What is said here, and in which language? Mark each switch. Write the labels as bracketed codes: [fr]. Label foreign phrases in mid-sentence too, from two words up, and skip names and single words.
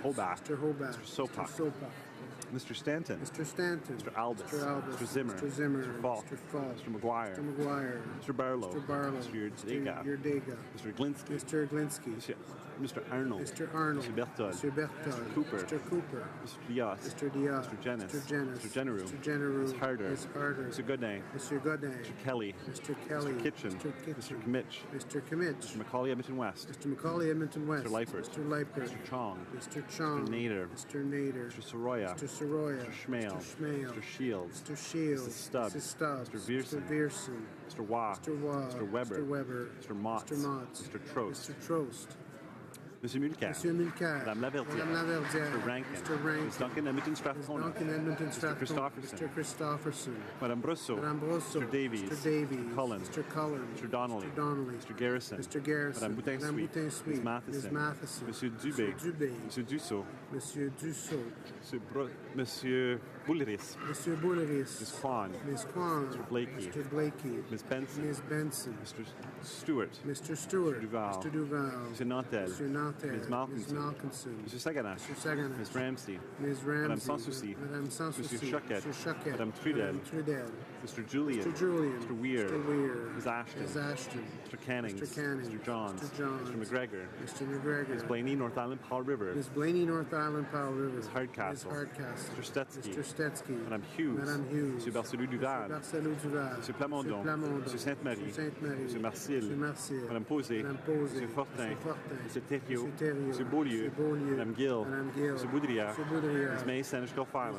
[en] Holbach, Mr. Sopak, Mr. Stanton, Mr. Albus, Mr. Zimmer, Mr. Falk, Mr. McGuire, Mr. Barlow, Mr. Yurdega, Mr. Glinsky, Mr. Arnold, Mr. Berthold, Mr. Cooper, Mr. Diaz, Mr. Jennings, Mr. Generou, Ms. Harder, Mr. Godin, Mr. Kelly, Mr. Kitchen, Mr. Kimmich, Mr. Macaulay, Edmonton West, Mr. Leifert, Mr. Chong, Mr. Nader, Mr. Soroya, Mr. Schmale, Mr. Shields, Mrs. Stubbs, Mr. Viersen, Mr. Waugh, Mr. Weber, Mr. Motz, Mr. Trost, Monsieur Mulcair. Monsieur Mulcair. Madame Laverdière. Madame Laverdière. Mr. Rankin. Mr. Rankin. Ms. Duncan Edmonton Strathcona. Duncan Edmonton Mr. Strathcona. Christopherson. Mr. Christopherson. Madame Brosseau. Madame Brosseau. Mr. Davies. Mr. Davies. Mr. Cullen. Mr. Cullen. Mr. Donnelly. Mr. Donnelly. Mr. Garrison. Mr. Garrison. Madame Boutin-Sweet. Madame Boutin-Sweet. Ms. Matheson. Ms. Matheson. Monsieur Dubé. Monsieur Dubé. Monsieur Dussault. Monsieur Dussault. Monsieur Boulris. Monsieur Boulris. Ms. Kwan. Ms. Kwan. Mr. Blakey. Mr. Blakey. Ms. Benson. Ms. Benson. Mr. Stewart. Mr. Stewart. Mr. Duval. Mr. Duval. Mr. Nantel. Mr. Nantel. Ms. Malkinson. Ms. Malkinson. Mr. Saganash. Mr. Saganash. Ms. Ramsey. Ms. Ramsey. Madame Sanssouci. Madame Sanssouci. Monsieur Choquette. Mr. Choquette. Madame Trudel. Madame Trudel. Mr. Julian. Mr. Julian. Mr. Weir. Mr. Weir. Ms. Ashton. Ms. Ashton. Mr. Cannings. Mr. Cannings. Mr. Johns. Mr. Johns. Mr. McGregor. Mr. McGregor. Ms. Blaney, North Island, Paul River. Ms. Blaney, North Island, Powell River. Ms. Hardcastle. Ms. Hardcastle. Mr. Stetsky. Mr. Stetsky. Madame Hughes. Madame Hughes. Monsieur Barcelou Duval. Barcelou Duval. Monsieur Plamondon. Monsieur Plamondon. Monsieur Sainte-Marie. Monsieur Sainte-Marie. Monsieur Marcil. Monsieur Marcil. Madame Posé. Madame Posé. Monsieur Fortin. Monsieur Fortin. Monsieur Thériault. Monsieur Thériault. Monsieur Beaulieu. Monsieur Beaulieu. Madame Gill. Madame Gill. Monsieur Boudriard. Monsieur Boudriard. Ms. May, Saanich Gulf Islands.